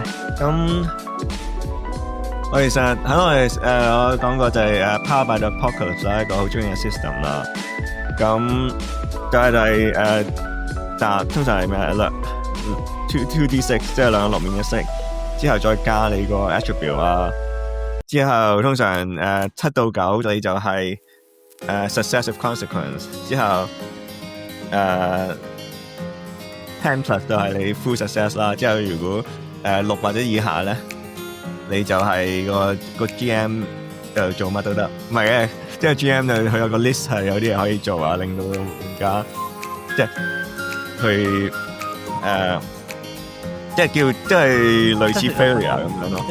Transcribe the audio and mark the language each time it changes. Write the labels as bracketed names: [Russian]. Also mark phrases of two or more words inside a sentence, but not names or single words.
[Cantonese] 咁我其實我講過就係 [English] Powered by the Apocalypse [Cantonese] 啦，一個好中意嘅 system 啦。咁就係通常係咩2d6，即係兩個6面嘅色，之後再加你個 attribute 啊。之後通常7到9你就係 [English] successive consequence， [Cantonese] 之後10+ 就係你 [English] full success [Cantonese] 啦。之後如果6或者以下咧，你就係個 GM 就做乜都得。唔係嘅，即係 GM 就佢有個 list 係有啲嘢可以做啊，令到玩家即係去即係類似 failure 咁樣咯。